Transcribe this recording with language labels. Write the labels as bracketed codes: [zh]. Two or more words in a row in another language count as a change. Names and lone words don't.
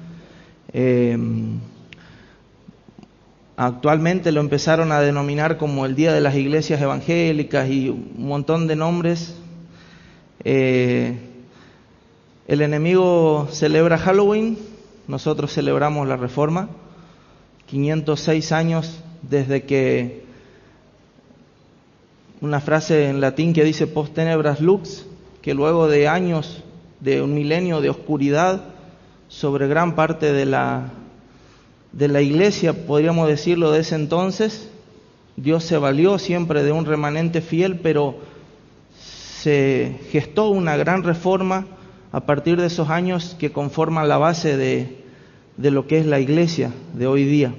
[es] Actualmente lo empezaron a denominar como el Día de las Iglesias Evangélicas y un montón de nombres. El enemigo celebra Halloween, nosotros celebramos la Reforma. 506 años desde que una frase en latín que dice [la] post tenebras lux, [es] que luego de años, de un milenio de oscuridad sobre gran parte de la iglesia, podríamos decirlo, de ese entonces, Dios se valió siempre de un remanente fiel, pero se gestó una gran reforma a partir de esos años que conforman la base de lo que es la iglesia de hoy día.